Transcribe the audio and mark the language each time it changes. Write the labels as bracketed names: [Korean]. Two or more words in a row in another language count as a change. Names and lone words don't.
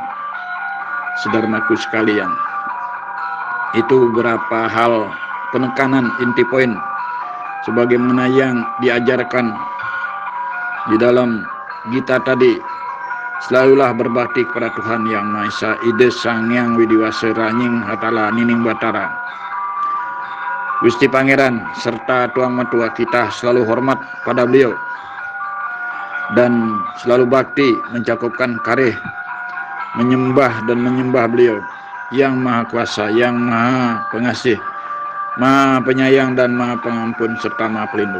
[Indonesian] Saudaraku sekalian, itu beberapa hal penekanan, inti poin sebagaimana yang diajarkan di dalam Gita tadi. Selalulah berbakti kepada Tuhan Yang Maha Esa, Ide Sang Hyang Widiwasa, Ranying Hatala, Nining Batara, Gusti Pangeran serta Tuang Matua. Kita selalu hormat pada beliau dan selalu bakti, mencakupkan kareh, menyembah dan menyembah beliau yang Maha Kuasa, yang Maha Pengasih, Maha Penyayang dan Maha Pengampun serta Maha Pelindung.